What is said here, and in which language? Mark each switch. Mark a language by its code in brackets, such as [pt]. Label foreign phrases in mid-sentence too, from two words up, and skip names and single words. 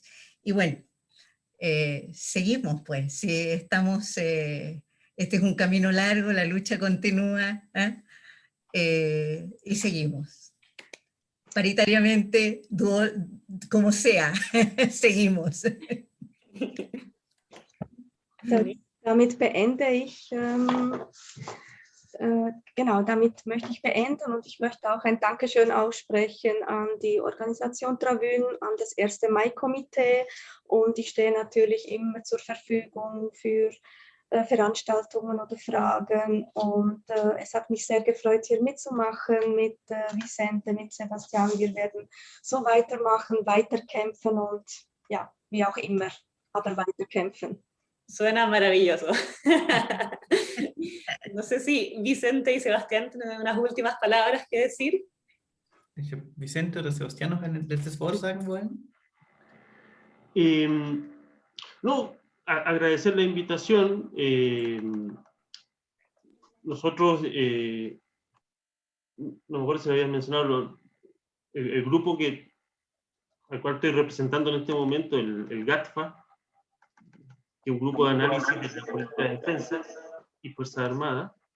[es] Y bueno, seguimos pues, si estamos, este es un camino largo, la lucha continúa, y seguimos. Paritariamente, como sea, seguimos. [de] Damit beende ich, damit möchte ich beenden und ich möchte auch ein Dankeschön aussprechen an die Organisation Trabún, an das 1. Mai-Komitee und ich stehe natürlich immer zur Verfügung für Veranstaltungen oder Fragen und es hat mich sehr gefreut, hier mitzumachen mit Vicente, mit Sebastian. Wir werden so weitermachen, weiterkämpfen und ja, wie auch immer, aber weiterkämpfen. [es] Suena maravilloso. No sé si Vicente y Sebastián tienen unas últimas palabras que decir. [de] Vicente oder Sebastián noch ein letztes Wort sagen wollen? [es] No, agradecer la invitación. Nosotros, no me acuerdo si habías mencionado el grupo al cual estoy representando en este momento, el GATFA, que es un grupo de análisis de la política de defensa y Fuerzas Armadas.